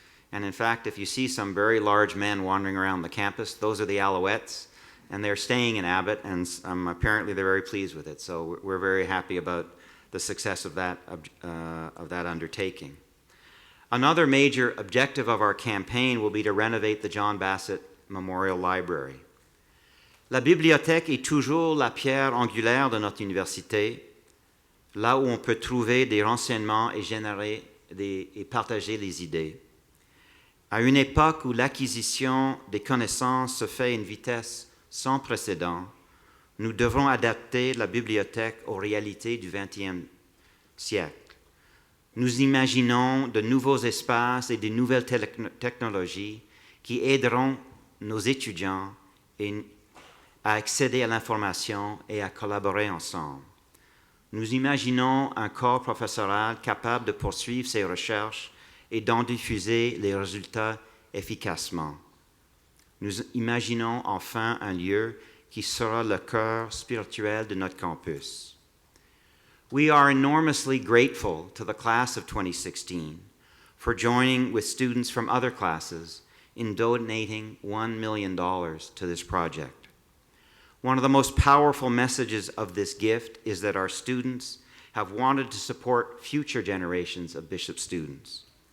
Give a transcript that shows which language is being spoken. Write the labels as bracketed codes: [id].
[en] And in fact, if you see some very large men wandering around the campus, those are the Alouettes, and they're staying in Abbott, and apparently they're very pleased with it. So we're very happy about the success of that undertaking. Another major objective of our campaign will be to renovate the John Bassett Memorial Library. [fr] La bibliothèque est toujours la pierre angulaire de notre université, là où on peut trouver des renseignements et partager les idées. À une époque où l'acquisition des connaissances se fait à une vitesse sans précédent, nous devrons adapter la bibliothèque aux réalités du XXe siècle. Nous imaginons de nouveaux espaces et de nouvelles technologies qui aideront nos étudiants à accéder à l'information et à collaborer ensemble. Nous imaginons un corps professoral capable de poursuivre ses recherches et d'en diffuser les résultats efficacement. Nous imaginons enfin un lieu qui sera le cœur spirituel de notre campus. [en] We are enormously grateful to the class of 2016 for joining with students from other classes in donating $1 million to this project. One of the most powerful messages of this gift is that our students have wanted to support future generations of Bishop students.